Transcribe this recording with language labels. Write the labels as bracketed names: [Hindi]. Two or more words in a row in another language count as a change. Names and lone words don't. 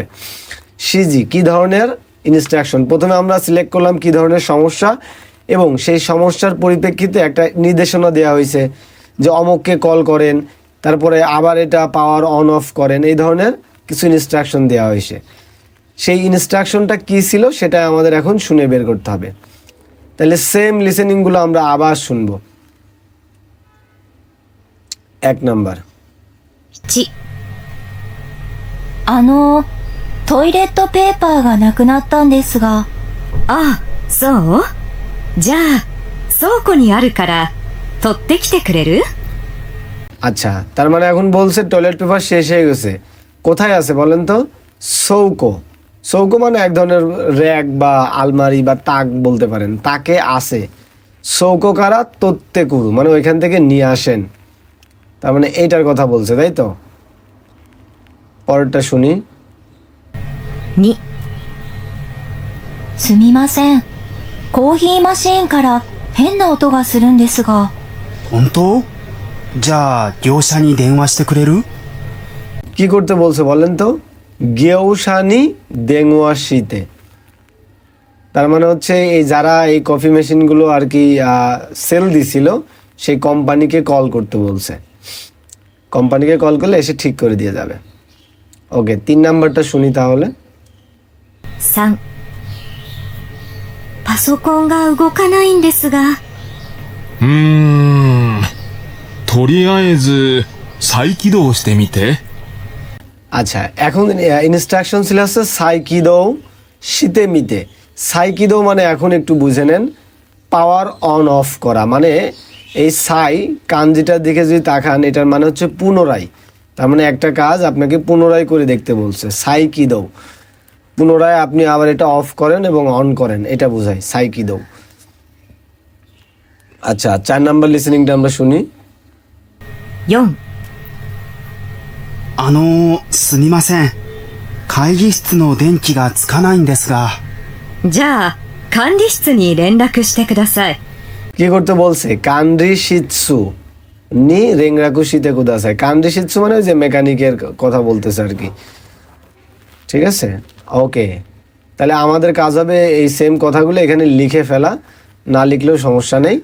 [Bangla] সিজি কি ধরনের ইনস্ট্রাকশন, প্রথমে আমরা সিলেক্ট করলাম কি ধরনের সমস্যা এবং সেই সমস্যার পরিপ্রেক্ষিতে একটা নির্দেশনা দেওয়া হয়েছে যে অমুককে কল করেন, তারপরে আবার এটা [English] power on off [Bangla] করেন, এই ধরনের কিছু ইনস্ট্রাকশন দেওয়া হয়েছে। সেই ইনস্ট্রাকশনটা কি ছিল সেটা আমাদের এখন শুনে বের করতে হবে। তাহলে [English] same listening [Bangla] আমরা আবার শুনবো। 1 নাম্বার, 1、 [Japanese] トイレットペーパーがなくなったんですが、ああ、そうじゃあ、倉庫にあるから、取ってきてくれる？ [Bangla] আচ্ছা, তার মানে এখন বলছে টয়লেট পেপার শেষ হয়ে গেছে। কোথায় আছে বলেন তো? চৌকো। চৌকো মানে এক ধরনের র্যাক বা আলমারি বা তাক বলতে পারেন, তাকে আছে। [Japanese] 倉庫 から 取って くる [Bangla] মানে ওইখান থেকে নিয়ে আসেন, তার মানে এইটার কথা বলছে, তাই তো? পরেরটা শুনি। 2、 [Japanese] すみません。コーヒーマシーンから変な音がするんですが、本当？じゃあ業者に電話してくれる？ [Bangla] কি করতে বলছে বলেন তো? [Japanese] 業者に 電話して, [Bangla] তার মানে হচ্ছে এই যারা এই [English] coffee machine [Bangla] আর কি সেল দিছিল সেই কোম্পানিকে কল করতে বলছে। কোম্পানিকে কল করলে এসে ঠিক করে দিয়ে যাবে। ওকে, 3 নাম্বারটা শুনি তাহলে। 3、 [Japanese] パソコンが動かないんですが、とりあえず再起動してみて。 [Bangla] আচ্ছা, এখন ইনস্ট্রাকশন ছিল হচ্ছে [Japanese] 再起動 して みて. [Bangla] সাইকিদো মানে এখন একটু বুঝে নেন, [English] power on off [Bangla] করা, মানে এই [Japanese] 再 漢字 [Bangla] দিকে যদি তাকান এটার মানে হচ্ছে পুনরায়, তার মানে একটা কাজ আপনাকে পুনরায় করে দেখতে বলছে। সাইকিদো পুনরায় আপনি আবার এটা অফ করেন এবং অন করেন, এটা বোঝায় সাইকিদো। আচ্ছা, 4 নাম্বার লিসেনিংটা আমরা শুনি। 4、 [Japanese] すみません。会議室の電気がつかないんですが。じゃあ、管理室に連絡してください。 [Bangla] কি করতে বলছে? [Japanese] 管理 室 に 連絡 して ください. 管理 室 [Bangla] মানে ওই যে মেকানিকের কথা বলতেছে আর কি, ঠিক আছে? ওকে, তাহলে আমাদের কাজ হবে এই সেম কথাগুলো এখানে লিখে ফেলা, না লিখলেও সমস্যা নেই।